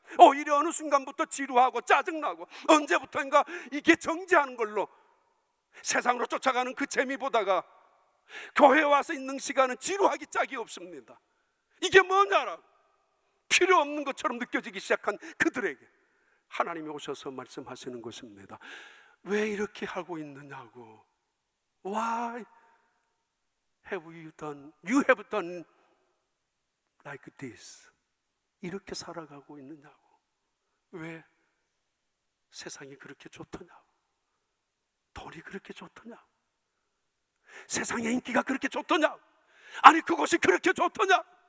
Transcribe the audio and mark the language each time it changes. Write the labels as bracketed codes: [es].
[ko] 오히려 어느 순간부터 지루하고 짜증나고 언제부턴가 이게 정지하는 걸로 세상으로 쫓아가는 그 재미보다가 교회에 와서 있는 시간은 지루하기 짝이 없습니다. 이게 뭐냐라고 필요 없는 것처럼 느껴지기 시작한 그들에게 하나님이 오셔서 말씀하시는 것입니다. 왜 이렇게 하고 있느냐고. [en] Why have you have done like this? [ko] 이렇게 살아가고 있느냐고. 왜 세상이 그렇게 좋더냐고. 돈이 그렇게 좋더냐고. 세상의 인기가 그렇게 좋더냐? 아니 그것이 그렇게 좋더냐?